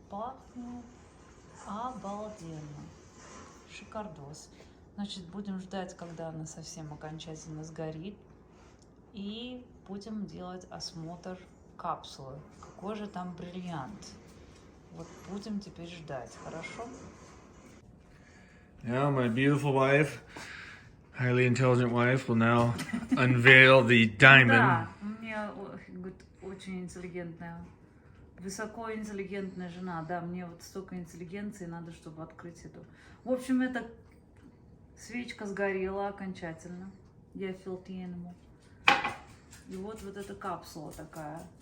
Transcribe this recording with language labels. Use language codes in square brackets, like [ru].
[ru] Пахнет обалденно. Шикардос. Значит, будем ждать, когда она совсем окончательно сгорит. И будем делать осмотр капсулы. Какой же там бриллиант. Вот будем теперь ждать, хорошо? [en] Now my beautiful wife, highly intelligent wife, will now unveil the diamond. [ru] Да, мне мне говорит, очень интеллигентная, высокоинтеллигентная жена. Да, мне вот столько интеллигенции надо, чтобы открыть эту. В общем, эта свечка сгорела окончательно. Я [en] felt the animal. [ru] И вот эта капсула такая.